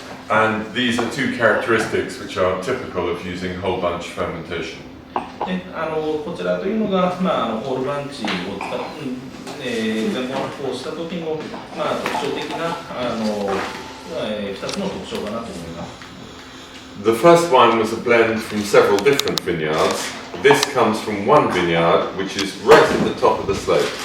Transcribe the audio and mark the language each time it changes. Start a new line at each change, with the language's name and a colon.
English: And these are two characteristics which are typical of using whole bunch fermentation.
Japanese: でこちらというのが、ホールバンチを使って、全部発酵した時の、特徴的な2つの特徴かなと思います。
English: The first one was a blend from several different vineyards. This comes from one vineyard, which is right at the top of the slope.